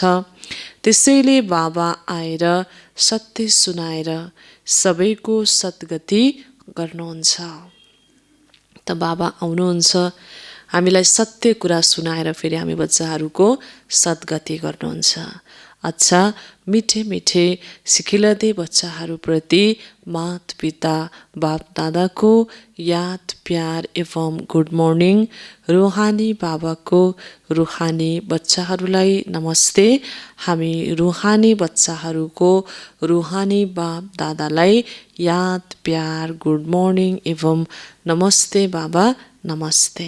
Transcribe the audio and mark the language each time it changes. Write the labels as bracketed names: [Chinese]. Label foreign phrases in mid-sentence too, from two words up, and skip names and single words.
[Nepali] त्यसैले बाबा आएर सत्य सुनाएर सबैको सद्गति गर्नुहुन्छ। त बाबा आउनुहुन्छ, हामीलाई सत्य कुरा सुनाएर फेरि हामी बच्चाहरूको सद्गति गर्नुहुन्छ। अच्छा, [Hindi] मिठे मिठे सिखिलदे [Nepali] बच्चाहरूप्रति मात पिता बाप दादाको याद प्यार एवं [English] good morning. [Nepali] रुहानी बाबाको रुहानी बच्चाहरूलाई नमस्ते। हामी रुहानी बच्चाहरूको रुहानी बाप दादालाई याद प्यार [English] good morning [Nepali] एवं नमस्ते बाबा नमस्ते।